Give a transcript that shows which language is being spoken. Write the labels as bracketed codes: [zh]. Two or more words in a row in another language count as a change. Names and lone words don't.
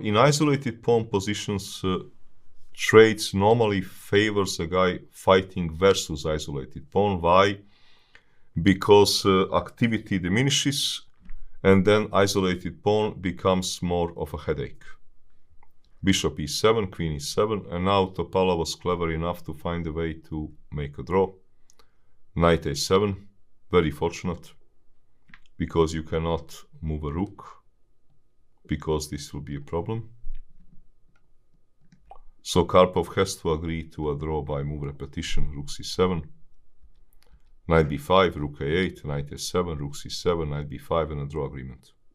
[en] In isolated pawn positions, trades normally favors a guy fighting versus isolated pawn. Why? Because activity diminishes, and then isolated pawn becomes more of a headache. bishop e7, queen e7, and now Topala was clever enough to find a way to make a draw. Knight a7, very fortunate, because you cannot move a rook, because this will be a problem. So Karpov has to agree to a draw by move repetition, rook c7, knight b5, rook a8, knight a7, rook c7, knight b5, and a draw agreement.